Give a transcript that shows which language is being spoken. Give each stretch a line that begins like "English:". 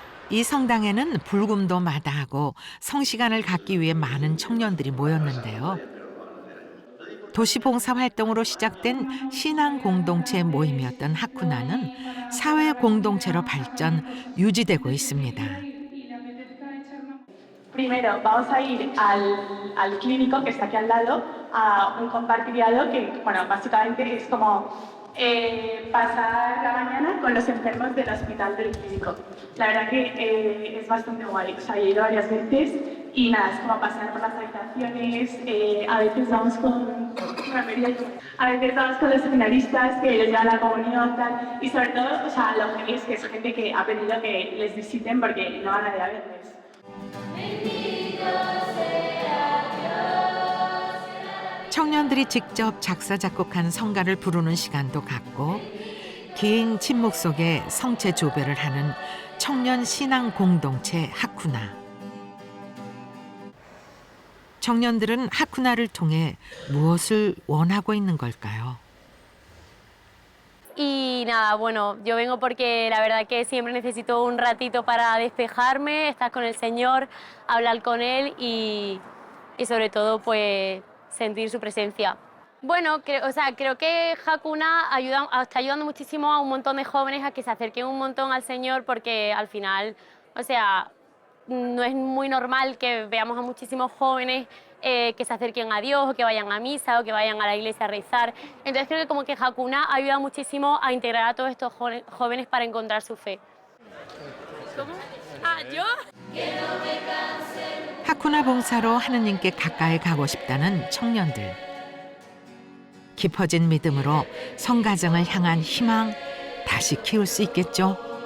Korean: 이 성당에는 불금도 마다하고 성시간을 갖기 위해 많은 청년들이 모였는데요. 도시봉사 활동으로 시작된 신앙 공동체 모임이었던 하쿠나는 사회 공동체로 발전, 유지되고 있습니다.
Spanish: Primero vamos a ir al clínico que está aquí al lado a un compartiriado que, bueno, básicamente es como pasar la mañana con los enfermos del hospital del clínico. La verdad que es bastante guay. O sea, he ido varias veces y nada, es como pasar por las habitaciones. A veces vamos con los seminaristas que les llevan la comunión tal, y sobre todo, o sea, lo genial es que es gente que ha pedido que les visiten porque no van a ir a verles.
Korean: 청년들이 직접 작사 작곡한 성가를 부르는 시간도 갖고 긴 침묵 속에 성체 조배를 하는 청년 신앙 공동체 하쿠나. 청년들은 하쿠나를 통해 무엇을 원하고 있는 걸까요?
Spanish: Y nada, bueno, yo vengo porque la verdad que siempre necesito un ratito para despejarme, estar con el Señor, hablar con Él y sobre todo pues sentir su presencia. Bueno, creo que Hakuna está ayudando muchísimo a un montón de jóvenes a que se acerquen un montón al Señor porque al final, o sea, no es muy normal que veamos a muchísimos jóvenes que se acerquen a Dios o que vayan a misa o que vayan a la iglesia a rezar. Entonces creo que como que Hakuna ayuda muchísimo a integrar a todos estos jóvenes para encontrar su fe. ¿Cómo? ¿Yo?
Korean: 하쿠나 봉사로 하느님께 가까이 가고 싶다는 청년들. 깊어진 믿음으로 성가정을 향한 희망 다시 키울 수 있겠죠.